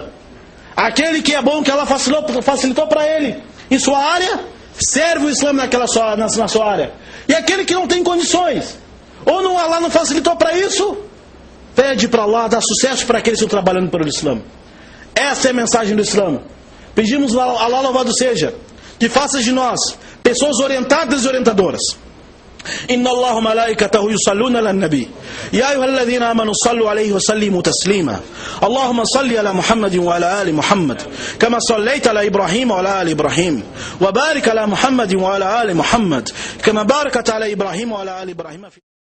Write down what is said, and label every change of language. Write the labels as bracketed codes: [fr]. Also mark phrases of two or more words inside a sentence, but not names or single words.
[pt] Aquele que é bom, que ela facilitou para ele em sua área, serve o Islã na sua área. E aquele que não tem condições, ou não, Allah não facilitou para isso, pede para Allah dar sucesso para aqueles que estão trabalhando pelo Islã. Essa é a mensagem do Islã. Pedimos a Allah, louvado seja, que faça de nós pessoas orientadas e orientadoras. [ar] إن الله ملائكته يصلون على النبي يا أيها الذين آمنوا صلوا عليه وسلموا تسليما. اللهم صل على محمد وعلى آل محمد كما صليت على إبراهيم وعلى آل إبراهيم وبارك على محمد وعلى آل محمد كما باركت على إبراهيم وعلى آل إبراهيم.